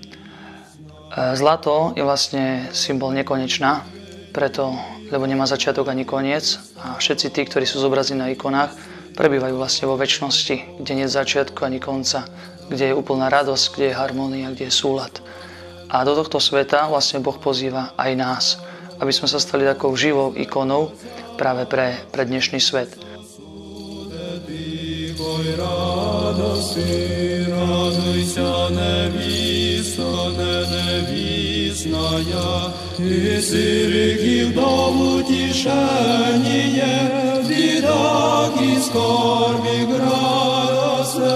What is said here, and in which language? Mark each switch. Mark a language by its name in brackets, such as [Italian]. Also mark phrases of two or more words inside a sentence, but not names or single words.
[Slovak] Zlato je vlastne symbol nekonečná, lebo nemá začiatok ani koniec a všetci tí, ktorí sú zobrazení na ikonách, prebývajú vlastne vo večnosti, kde nie je začiatku ani konca, kde je úplná radosť, kde je harmónia, kde je súlad. A do tohto sveta vlastne Boh pozýva aj nás, aby sme sa stali takou živou ikonou práve pre dnešný svet. [Russian] Радуйся, невеста небесная, и сирых вдов утешение, в бедах и скорби радостно.